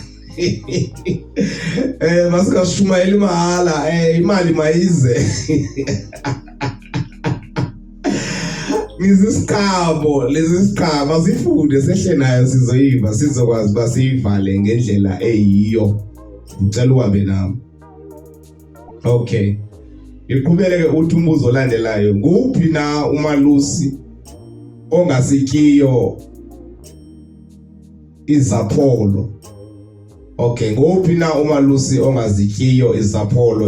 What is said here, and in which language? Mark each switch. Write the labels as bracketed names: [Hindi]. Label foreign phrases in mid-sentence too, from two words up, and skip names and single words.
[Zulu] Masikashumayeli mahala, imali mayize. Lezi siqhamo sifunde sehle nayo sizoyiva, sizokwazi uba siyivale ngendlela eyiyo. Ngicela uhambe nami. Okay, [Xhosa] iqhubeleke uthi umbuzo olandelayo, nguphi na umalusi ongasikiyo izapholo? Okay, nguphi na umalusi ongazikiyo izapholo?